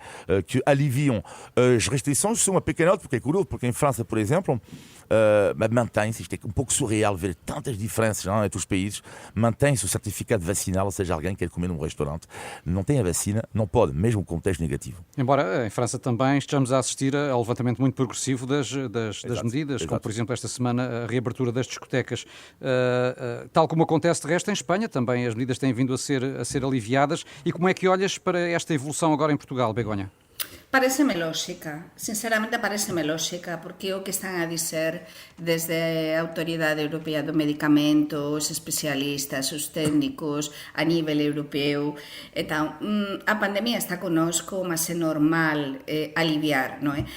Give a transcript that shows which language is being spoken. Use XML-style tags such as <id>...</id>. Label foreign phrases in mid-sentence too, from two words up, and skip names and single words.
<pt>Que aliviam as restrições. São uma pequena nota, porque é curioso, porque em França, por exemplo, mantém-se, isto é um pouco surreal ver tantas diferenças entre os países, mantém-se o certificado vacinal, ou seja, alguém quer comer num restaurante, não tem a vacina, não pode, mesmo com teste negativo. Embora em França também estejamos a assistir ao levantamento muito progressivo das medidas, como por exemplo esta semana a reabertura das discotecas. Tal como acontece de resto em Espanha, também as medidas têm vindo a ser aliviadas. E como é que olhas para esta evolução agora em Portugal, Begonha?</pt> <gl>Pareceme lógica, sinceramente pareceme lógica, porque o que están a dizer desde a Autoridade Europea do Medicamento, os especialistas, os técnicos a nivel europeo, então, a pandemia está conosco, mas é normal aliviar, non é?</gl>